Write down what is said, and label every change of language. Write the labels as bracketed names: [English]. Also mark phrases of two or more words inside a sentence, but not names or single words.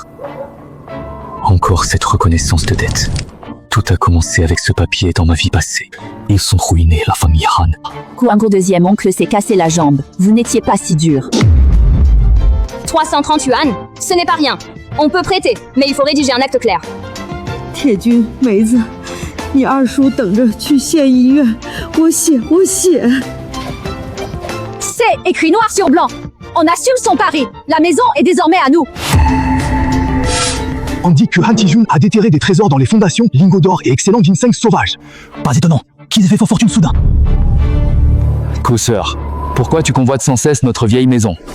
[French] Encore cette reconnaissance de dette. Tout a commencé avec ce papier dans ma vie passée. Ils sont ruinés, la famille Han. Kuango deuxième oncle s'est cassé la jambe. Vous n'étiez pas si dur. 330 yuan, ce n'est pas rien. On peut prêter, mais il faut rédiger un acte clair. [Chinese] 铁君，梅子，你二叔等着去县医院，我写。 [French] C'est écrit noir sur blanc. On assume son pari. La maison est désormais à nous. On dit que Han Tijun a déterré des trésors dans les fondations, lingots d'or et excellent ginseng sauvage. Pas étonnant qu'ils aient fait fort fortune soudain. Cosseur, pourquoi tu convoites sans cesse notre vieille maison?